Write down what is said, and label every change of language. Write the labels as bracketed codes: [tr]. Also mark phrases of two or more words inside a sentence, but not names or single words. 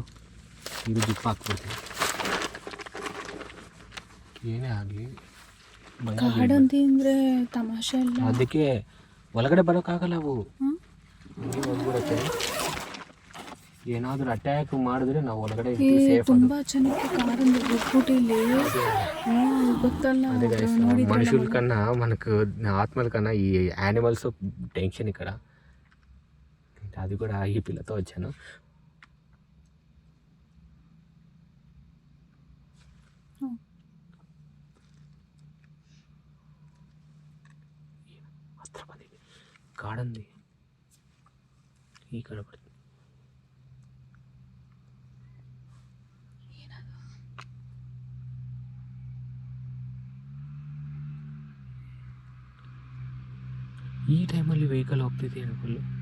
[kn] ಇದು ಜಿಪ್ ಹಾಕ್ಬಿಡ್ತೀವಿ, ಏನೇ ಆಗಲಿ. ಕಾಡಂದಿ ಅಂದರೆ ತಮಾಷೆ ಅಲ್ಲ, ಅದಕ್ಕೆ ಒಳಗಡೆ ಬರೋಕ್ಕಾಗಲ್ಲ ಅವು, ಹಂಗೆ ಹೋಗ್ಬಿಡುತ್ತೆ. ಏನಾದರೂ ಅಟ್ಯಾಕ್ ಮಾಡಿದ್ರೆ ನಾವು ಒಳಗಡೆ ಸೇಫ್. ತುಂಬ ಚೆನ್ನಾಗಿ ಕಾಡಂದಿ గుర్తుటిలే ಗೊತ್ತಲ್ಲ. [te] మనుషుల కన్నా మనకు ఆత్మల కన్నా ఈ [en] animals tension [te] ఇక్కడ. అది కూడా ఈ పిల్లతో వచ్చాను. [kn] ಹತ್ರ ಬಂದಿದೆ ಕಾಡಂದಿ, ಈ ಕಡೆ ಬರ್ತೀನಿ. ಈ ಟೈಮಲ್ಲಿ ವೆಹಿಕಲ್ ಹೋಗ್ತಿದೆ ಫುಲ್ಲು.